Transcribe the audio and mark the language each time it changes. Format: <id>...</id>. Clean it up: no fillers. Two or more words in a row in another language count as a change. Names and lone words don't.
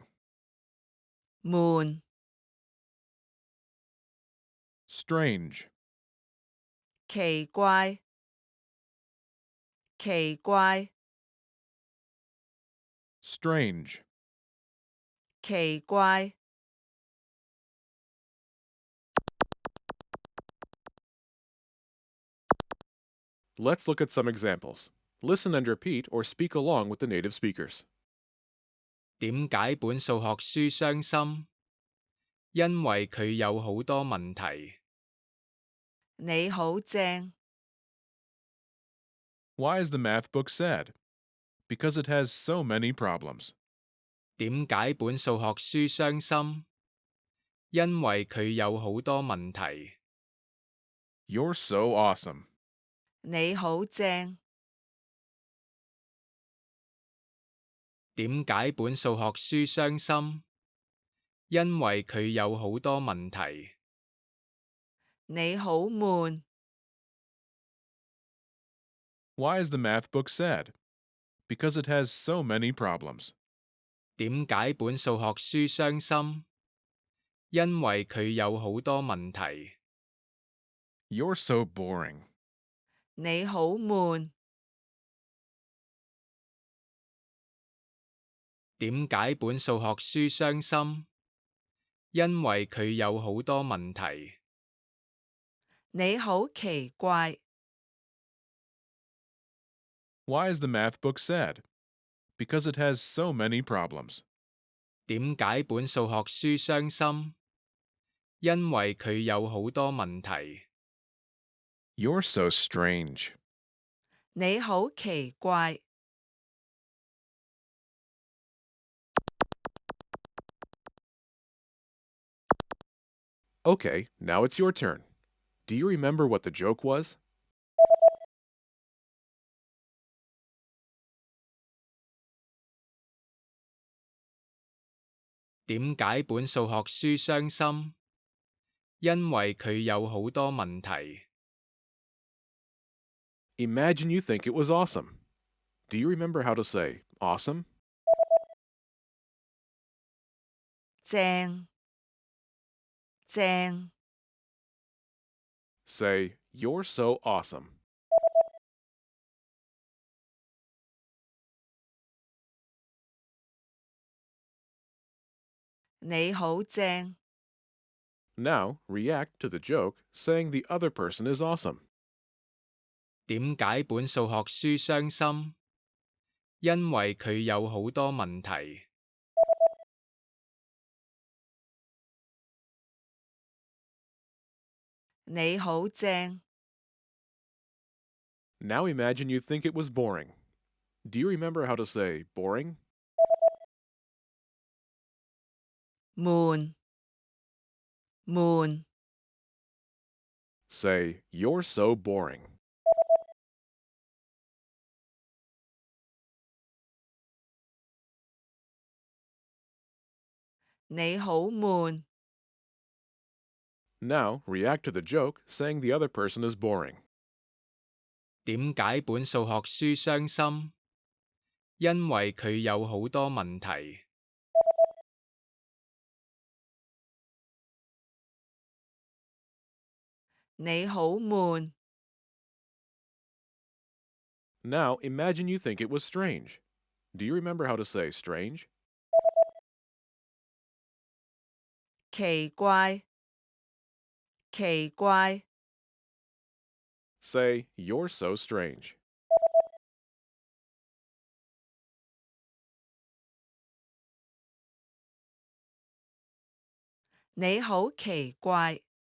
<yue>悶，</yue> <en>strange,</en> <yue>奇怪， 奇怪，</yue> <en>strange,</en> <yue>奇怪，</yue> <en>Let's look at some examples. Listen and repeat or speak along with the native speakers.</en> <yue>點解本數學書傷心？因為佢有好多問題。你好正，</yue> <en>Why is the math book sad? Because it has so many problems.</en> <yue>點解本數學書傷心？因為佢有好多問題。</yue> <en>You're so awesome.</en> <yue>你好正，點解本數學書傷心？因為佢有好多問題。你好悶，</yue> <en>Why is the math book sad? Because it has so many problems.</en> <yue>點解本數學書傷心？因為佢有好多問題。</yue> <en>You're so boring.</en> <yue>你好悶，點解本數學書傷心？因為佢有好多問題。你好奇怪，</yue> <en>Why is the math book sad? Because it has so many problems.</en> <yue>點解本數學書傷心？因為佢有好多問題。</yue> <en>You're so strange.</en> <yue>你好奇怪，</yue> <en>Okay, now it's your turn. Do you remember what the joke was?</en> <yue>點解本數學書傷心？因為佢有好多問題。</yue> <en>Imagine you think it was awesome. Do you remember how to say awesome?</en> <yue>正，正，</yue> <en>Say, you're so awesome.</en> <yue>你好正，</yue> <en>Now, react to the joke, saying the other person is awesome.</en> <yue>點解本數學書傷心？因為佢有好多問題。你好正，</yue> <en>Now imagine you think it was boring. Do you remember how to say boring?</en> <yue>悶，悶，</yue> <en>Say, you're so boring.</en> <yue>你好悶，</yue> <en>Now, react to the joke, saying the other person is boring.</en> <yue>點解本數學書傷心？因為佢有好多問題。你好悶，</yue> <en>Now, imagine you think it was strange. Do you remember how to say strange?</en> <yue>奇怪，奇怪，</yue> <en>Say, you're so strange.</en> <yue>你好奇怪，</yue>